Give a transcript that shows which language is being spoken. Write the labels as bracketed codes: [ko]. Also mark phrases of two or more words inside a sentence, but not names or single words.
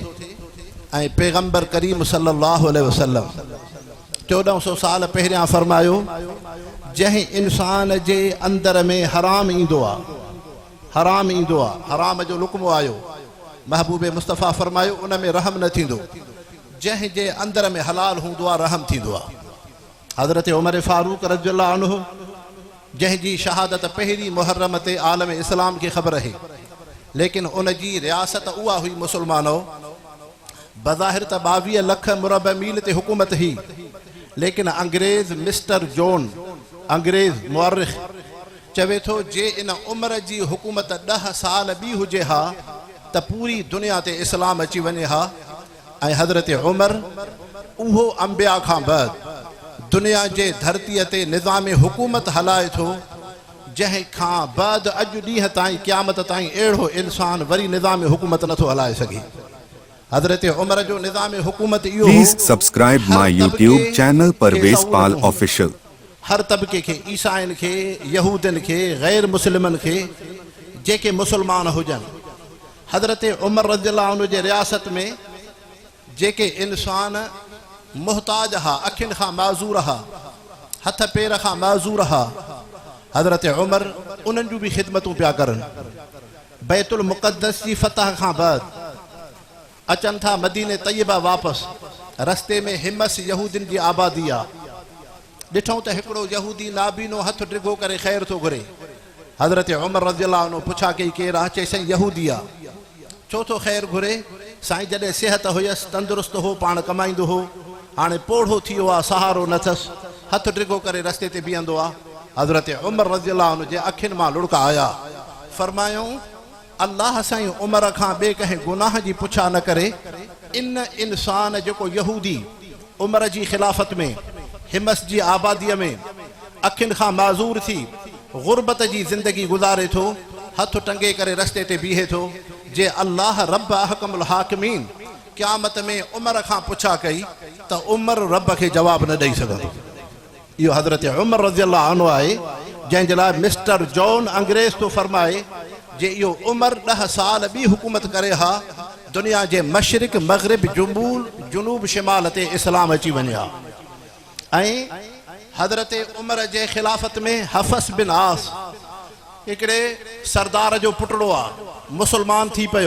[sd] ऐं पैगंबर करीम [ar] صلى الله عليه وسلم [sd] 1400 साल पहिरियां फरमायो, जंहिं इंसान जे अंदर में हराम ईंदो आहे, हराम ईंदो आहे, हराम जो लुक़्मो आयो, महबूब मुस्तफ़ा फरमायो उन में रहम न थींदो। जंहिं जे अंदर में हलाल हूंदो आहे, रहम थींदो आहे। हज़रत उमर फारूक [ar] رضي الله عنه, [sd] जंहिंजी शहादत पहिरीं मुहर्रम ते आलम इस्लाम खे ख़बर है, लेकिन उन जी रियासत उहा हुई मुसलमानो। बज़ाहिर त 22 लख मुरब मील ते हुकूमत ही, लेकिन अंग्रेज़ मिस्टर जॉन, अंग्रेज़ मुअर्रिख़ चवे थो, जे इन उम्र जी हुकूमत 10 साल ॿी हुजे हा त पूरी दुनिया ते इस्लाम अची वञे हा। ऐं हज़रत उमर उहो अंबिया खां बाद दुनिया जे धरतीअ ते निज़ाम हुकूमत हलाए थो, जंहिं खां बाद अॼु ॾींहं ताईं क़यामत ताईं अहिड़ो इंसान वरी निज़ाम हुकूमत नथो हलाए सघे। हज़रत उमर जो निज़ाम हुकूमत इहो, [en] Please subscribe my YouTube channel Parvez Pal Official. [sd] हर तबके खे, ईसाइनि खे, यहूदियुनि खे, गैर मुस्लिमनि खे, जेके मुसलमान हुजनि। हज़रत उमर [ar] رضي الله عنه [sd] जे रियासत में जेके इंसान मुहताज हा, अखियुनि खां माज़ूर हा, हथ पेर खां माज़ूर हा, हज़रत उमर उन्हनि जूं बि ख़िदमतूं पिया करनि। बैतुल मुक़द्दस जी फतह खां बाद अचनि था मदीने तैयबा वापसि, रस्ते में हिमस यहूदियुनि जी आबादी आहे। ॾिठूं त हिकिड़ो यहूदी नाबीनो हथ डिघो करे ख़ैर थो घुरे। हज़रत उमर [ar] رضي الله عنه [sd] पुछा कई, केरु आहे? चई, साईं यहूदी आहे। छो थो ख़ैर घुरे? साईं जॾहिं सिहत हुयसि, तंदुरुस्त हो, पाण कमाईंदो हो, हाणे पोढ़ो थी वियो आहे, सहारो न अथसि, हथ डिघो करे रस्ते ते बीहंदो आहे। हज़रत उमर [ar] رضي الله عنه [sd] जे अखियुनि मां लुड़का आया। फरमायूं, अल्लाह साईं उमर खां ॿिए कंहिं गुनाह जी पुछा न करे। इन इंसान जेको यहूदी उमर जी ख़िलाफ़त में हिमस जी आबादीअ में अखियुनि खां माज़ूर थी गुरबत जी ज़िंदगी गुज़ारे थो, हथ टंगे करे रस्ते ते बीहे थो, जे अल्लाह रब [ar] أحكم الحاكمين [sd] क़यामत में उमर खां पुछा कई त उमर रब खे जवाब न ॾेई सघंदो। इहो हज़रत उमर [ar] رضي الله عنه [sd] आहे, जंहिंजे लाइ मिस्टर जॉन अंग्रेज़ तो फरमाए जे इहो उमर 10 साल ॿी हुकूमत करे हा, दुनिया जे मशरिक़ मग़रिब जुनूब शिमाल ते इस्लाम अची वञे हा। ऐं हज़रत उमर जे ख़िलाफ़त में हफ़स बिन आस हिकिड़े सरदार जो पुटड़ो आहे, मुसलमान थी पियो।